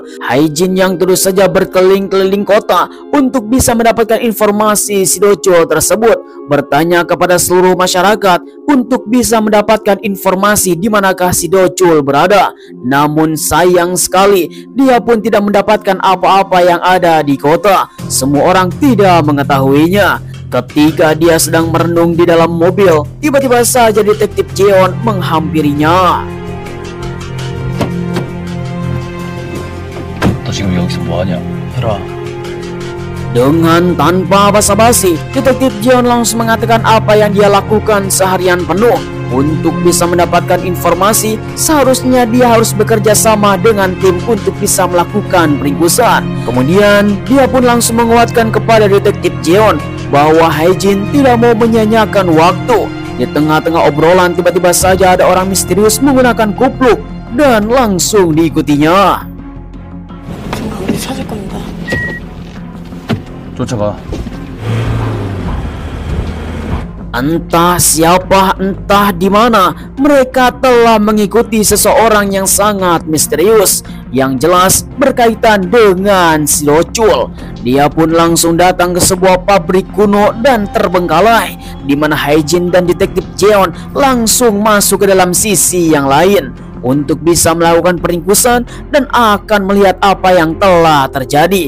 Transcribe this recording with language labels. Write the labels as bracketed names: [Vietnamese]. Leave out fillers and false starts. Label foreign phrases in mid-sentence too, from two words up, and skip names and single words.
[Indonesian] Hae-jin yang terus saja berkeliling-keliling kota untuk bisa mendapatkan informasi si Do-chul tersebut, bertanya kepada seluruh masyarakat untuk bisa mendapatkan informasi di manakah si Do-chul berada. Namun sayang sekali, dia pun tidak mendapatkan apa-apa yang ada di kota. Semua orang tidak mengetahuinya. Ketika dia sedang merenung di dalam mobil, tiba-tiba saja detektif Jeon menghampirinya. [Korean] 너 지금 여기서 뭐하냐? 해라. [Indonesian] Dengan tanpa basa-basi, detektif Jeon langsung mengatakan apa yang dia lakukan seharian penuh. Untuk bisa mendapatkan informasi, seharusnya dia harus bekerja sama dengan tim untuk bisa melakukan peringkusan. Kemudian, dia pun langsung menguatkan kepada detektif Jeon bahwa Hae-jin tidak mau menyia-nyiakan waktu. Di tengah-tengah obrolan, tiba-tiba saja ada orang misterius menggunakan kupluk dan langsung diikutinya. [Korean] 우리 찾을 겁니다. 쫓아가. [Indonesian] Entah siapa, entah di mana, mereka telah mengikuti seseorang yang sangat misterius, yang jelas berkaitan dengan si Docul. Dia pun langsung datang ke sebuah pabrik kuno dan terbengkalai, di mana Hae-jin dan detektif Jeon langsung masuk ke dalam sisi yang lain untuk bisa melakukan peringkusan dan akan melihat apa yang telah terjadi.